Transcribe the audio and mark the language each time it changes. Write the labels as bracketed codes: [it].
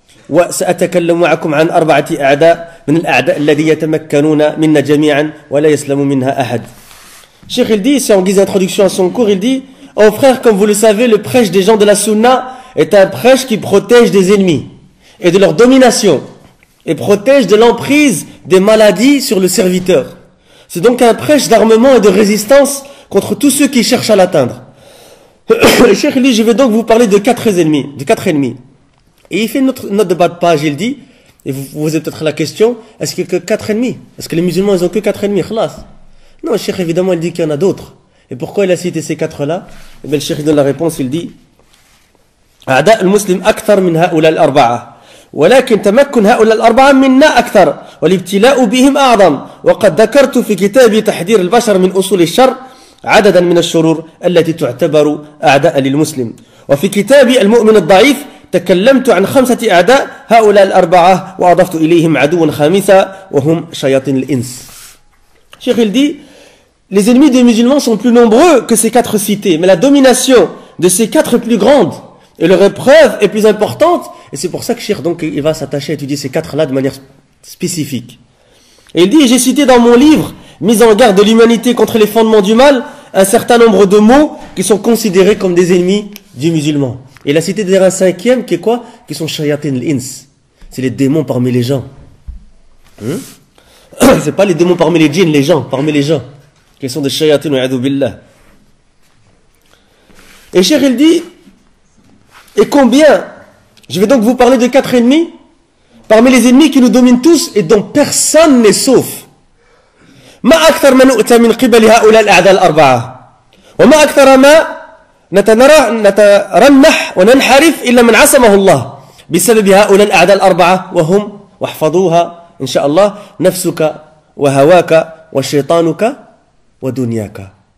[ar] وسأتكلم معكم عن 4 أعداء من الأعداء الذي يتمكنون منا جميعا ولا يسلم منها أحد. [fr] Cheikh il dit, c'est en guise d'introduction à son cours, il dit, oh frères, comme vous le savez, le prêche des gens de la Sunna est un prêche qui protège des ennemis et de leur domination et protège de l'emprise des maladies sur le serviteur. C'est donc un prêche d'armement et de résistance contre tous ceux qui cherchent à l'atteindre. Le Cheikh dit, je vais donc vous parler de 4 ennemis. Et il fait une note de bas de page, il dit, et vous posez peut-être la question, est-ce qu'il n'y a que 4 ennemis? Est-ce que les musulmans, ils ont que 4 ennemis? Khlas. Non, le Cheikh évidemment, il dit qu'il y en a d'autres. Et pourquoi il a cité ces 4-là? Et bien le Cheikh donne la réponse, il dit, [ar] أعداء المسلم أكثر من هؤلاء الأربعة ولكن تمكن هؤلاء الأربعة منا أكثر والابتلاء بهم أعظم وقد ذكرت في كتابي تحذير البشر من أصول الشر عددا من الشرور التي تعتبر أعداء للمسلم وفي كتابي المؤمن الضعيف تكلمت عن 5 أعداء هؤلاء الأربعة وأضفت إليهم عدوا خامسا وهم شياطين الإنس. [fr] Cheikh il dit, les ennemis des musulmans sont plus nombreux que ces 4 cités, mais la domination de ces 4 est plus grande et leur épreuve est plus importante, et c'est pour ça que Cheikh donc il va s'attacher à étudier ces 4 là de manière spécifique. Et il dit, j'ai cité dans mon livre Mise en garde de l'humanité contre les fondements du mal un certain nombre de mots qui sont considérés comme des ennemis du musulman. Et il a cité d'ailleurs un 5e qui est quoi? Qui sont shayatin al-ins. C'est les démons parmi les gens. C'est pas les démons parmi les djinns, les gens, parmi les gens. Qui sont des shayatin wa a'udhu billah. Et Cheikh il dit, et combien? Je vais donc vous parler de 4 ennemis, parmi les ennemis qui nous dominent tous et dont personne n'est sauf. [ar] ما أكثر ما نؤتى من قبل هؤلاء الأعداء الأربعة وما أكثر ما نترنح وننحرف إلا من عصمه الله بسبب هؤلاء الأعداء الأربعة وهم واحفظوها إن شاء الله نفسك وهواك وشيطانك ودنياك.